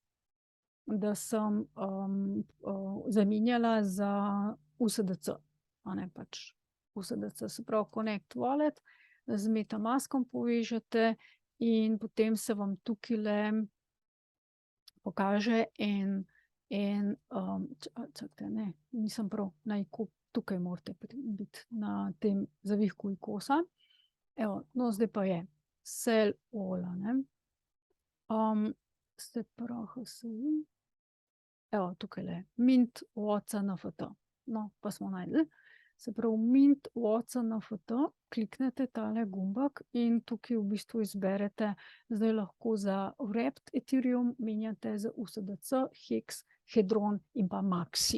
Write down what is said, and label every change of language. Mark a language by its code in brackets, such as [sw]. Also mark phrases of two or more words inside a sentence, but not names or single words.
[sl] zamenjala za USDC, a ne, pač USDC, se pravi [en] Connect Wallet, [sl] z MetaMaskom povežete in potem se vam tukajle pokaže en, čakajte, ne, nisem prav, tukaj morate biti na tem zavihku ikosa. Evo, no, zdaj pa je [en] sell all, [sl] a ne. Se pravi HSI. Evo, tukajle, [en] mint WhatsApp NFT. [sl] No, pa smo našli. Se pravi, [en] mint WhatsApp NFT, [sl] kliknete tale gumbek in tukaj v bistvu izberete, zdaj lahko za [en] Wrapped Ethereum [sl] menjate za USDC, Hex, Hedron in pa Maxi.